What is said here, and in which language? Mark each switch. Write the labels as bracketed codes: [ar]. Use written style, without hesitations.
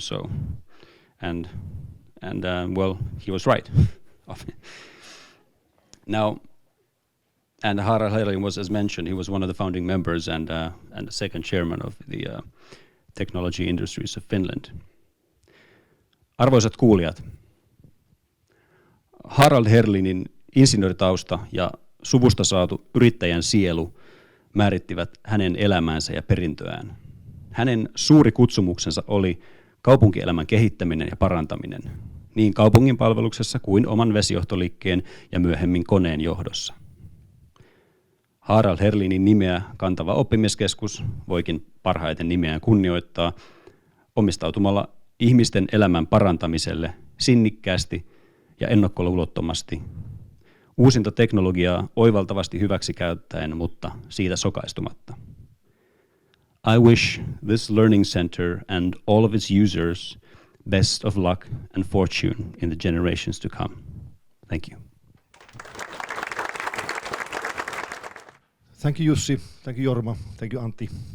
[en] So, and well, he was right. Now. And Harald Herlin was, as mentioned, he was one of the founding members and the second chairman of the Technology Industries of Finland. [fi] Arvoisat kuulijat, Harald Herlinin insinööritausta ja suvusta saatu yrittäjän sielu määrittivät hänen elämäänsä ja perintöään. Hänen suuri kutsumuksensa oli kaupunkielämän kehittäminen ja parantaminen, niin kaupungin palveluksessa kuin oman vesijohtoliikkeen ja myöhemmin Koneen johdossa. Harald Herlinin nimeä kantava oppimiskeskus voikin parhaiten nimeään kunnioittaa omistautumalla ihmisten elämän parantamiselle sinnikkäästi ja ennakkoluulottomasti, uusinta teknologiaa oivaltavasti hyväksi käyttäen, mutta siitä sokaistumatta. [en] I wish this learning center and all of its users best of luck and fortune in the generations to come. Thank you. Thank you, Jussi. Thank you, Jorma. Thank you, Antti.